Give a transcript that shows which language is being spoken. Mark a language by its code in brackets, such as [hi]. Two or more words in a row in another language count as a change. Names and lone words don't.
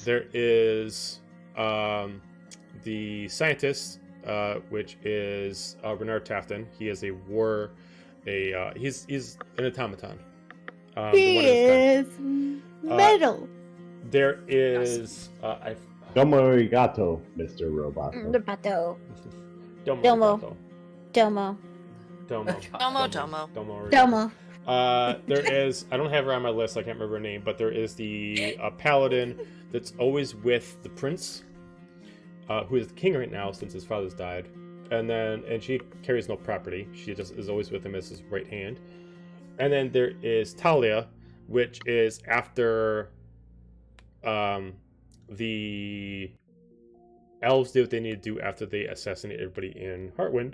[en] There is the scientist, which is Renard Tafton. He is he's an automaton. The one in the sky. Metal. There is [ja] Domo arigato, Mr. Robot. Roboto. Domo. Domo. Domo. Domo. Domo. [en] There is, I don't have her on my list, I can't remember her name, but there is the paladin that's always with the prince, who is the king right now since his father's died. And she carries no property. She just is always with him as his right hand. And then there is Talia, which is after the elves did what they need to do after they assassinated everybody in Heartwind.